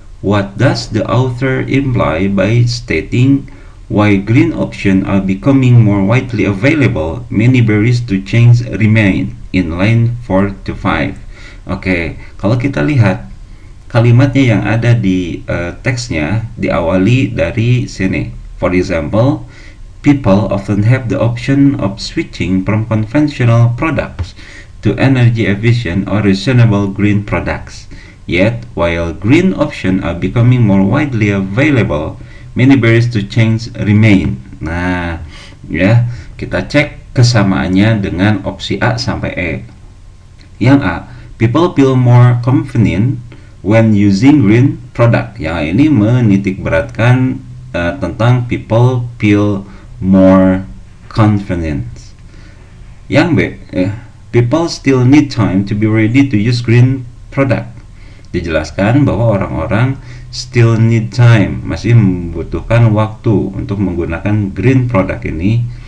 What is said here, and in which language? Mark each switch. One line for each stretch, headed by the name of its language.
English: What does the author imply by stating why green options are becoming more widely available, many barriers to change remain in line 4 to 5.
Indonesian: Oke, kalau kita lihat kalimatnya yang ada di teksnya diawali dari sini.
English: For example, people often have the option of switching from conventional products to energy efficient or reasonable green products. Yet, while green options are becoming more widely available, many barriers to change remain.
Indonesian: Nah, ya, kita cek kesamaannya dengan opsi A sampai E.
English: Yang A, people feel more confident when using green product.
Indonesian: Yang ini menitik beratkan tentang
English: people feel more confident. Yang B, people still need time to be ready to use green product.
Indonesian: Dijelaskan bahwa orang-orang
English: still need time,
Indonesian: masih membutuhkan waktu untuk menggunakan green product ini.